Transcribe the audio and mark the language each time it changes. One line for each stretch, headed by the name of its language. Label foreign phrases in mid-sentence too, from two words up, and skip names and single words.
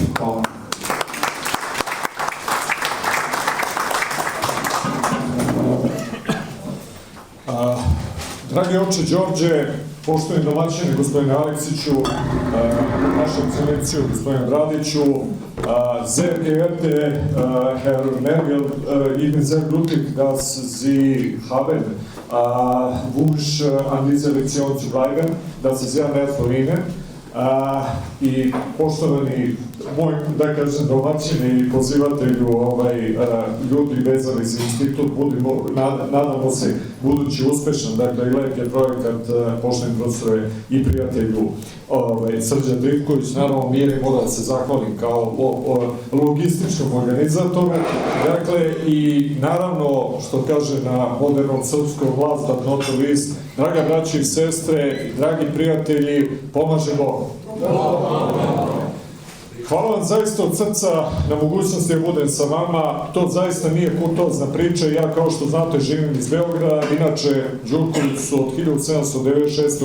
Serbian: Hvala. Dragi oče Đorđe, poštovani domaćini, gospodine Aleksiću, našu ekscelenciju, gospodine Bradiću,
German: sehr geehrte Herr Mergel, ich bin sehr glücklich, dass Sie haben Wunsch an dieser Lektion zu bleiben. Das ist sehr nett von Ihnen.
Serbian: I poštovani moj, da kažem, domaćini i pozivatelju ljudi vezani za institut, nadamo se budući uspešan, dakle i lep je projekat, poštovani profesore i prijatelju Srđan Trifković, naravno Miri mora da se zahvalim kao logističkom organizatoru, dakle i naravno što kaže na modernom srpskom
English: last but not least,
Serbian: draga braći i sestre, dragi prijatelji, pomaže Bog. Hvala vam zaista od srca na mogućnosti da budem sa vama. To zaista nije kurtozna priča. Ja, kao što znate, živim iz Beograda. Inače, Đurković su od 1796.